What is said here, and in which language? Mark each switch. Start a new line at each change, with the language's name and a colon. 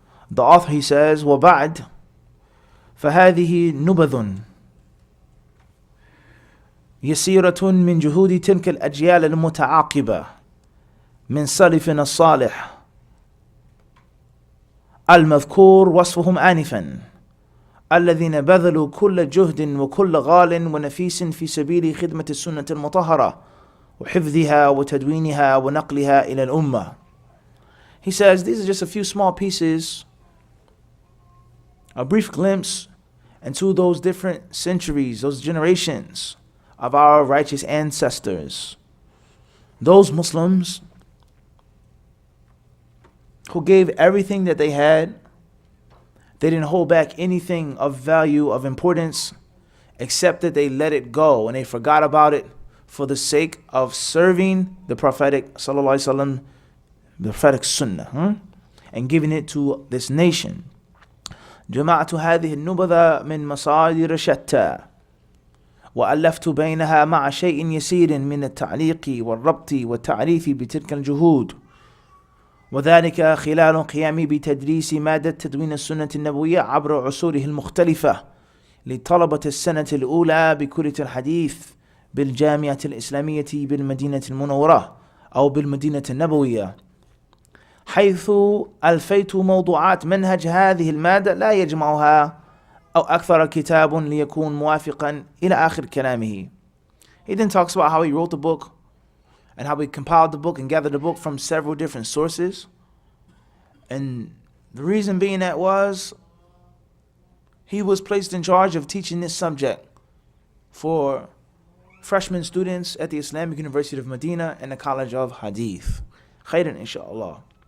English: The author, he says,
Arabic: وَبَعْدْ فهذه نبذ يسيرة من جهود تلك الأجيال المتعاقبة من سلفنا الصالح المذكور وصفهم آنفا الذين بذلوا كل جهد وكل غال ونفيس في سبيل خدمة السنة المطهرة وحفظها وتدوينها ونقلها إلى الأمة.
English: He says these are just a few small pieces, a brief glimpse into those different centuries, those generations of our righteous ancestors, those Muslims who gave everything that they had. They didn't hold back anything of value, of importance, except that they let it go and they forgot about it for the sake of serving the Prophetic sallallahu alaihi wasallam, the prophetic sunnah, and giving it to this nation.
Arabic: جمعت هذه النبذة من مصادر شتى وألفت بينها مع شيء يسير من التعليق والربط والتعريف بتلك الجهود، وذلك خلال قيامي بتدريس مادة تدوين السنة النبوية عبر عصوره المختلفة لطلبة السنة الأولى بكلية الحديث بالجامعة الإسلامية بالمدينة المنورة أو بالمدينة النبوية، حيث ألفيت موضوعات منهج هذه المادة لا يجمعها أو أكثر كتاب ليكون موافقا إلى آخر كلامه.
English: He then talks about how he wrote the book and how he compiled the book and gathered the book from several different sources. And the reason being that was he was placed in charge of teaching this subject for freshman students at the Islamic University of Medina and the College of Hadith. Khairan, inshallah.